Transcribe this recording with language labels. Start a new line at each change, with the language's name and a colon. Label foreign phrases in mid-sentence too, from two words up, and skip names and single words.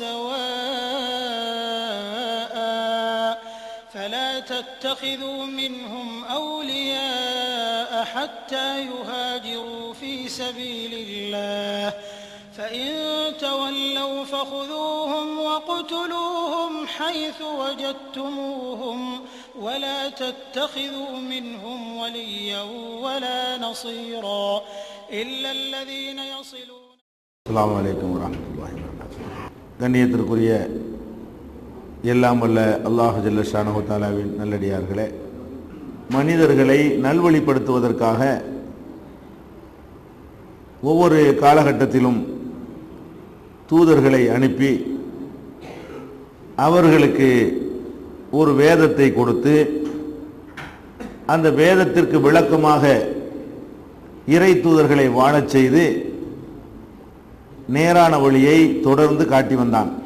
Arabic: سواء فلا تتخذوا منهم أولياء حتى يهاجروا في سبيل الله فإن تولوا فخذوهم واقتلوهم حيث وجدتموهم ولا تتخذوا منهم وليا ولا نصيرا إلا الذين يصلون. السلام عليكم ورحمة الله وبركاته.
Tamil: கண்ணியத்திற்குரிய எல்லாம் வல்ல அல்லாஹ்
Arabic: جل شأنه
Tamil: தஆலாவின் நல்லடியார்களே, மனிதர்களை நல்வழிப்படுத்துவதற்காக ஒவ்வொரு காலகட்டத்திலும் தூதர்களை அனுப்பி அவர்களுக்கு ஒரு வேதத்தை கொடுத்து அந்த வேதத்திற்கு விளக்கமாக இறை தூதர்களை வாழச் செய்து நேரான வழியை தொடர்ந்து காட்டி வந்தான்.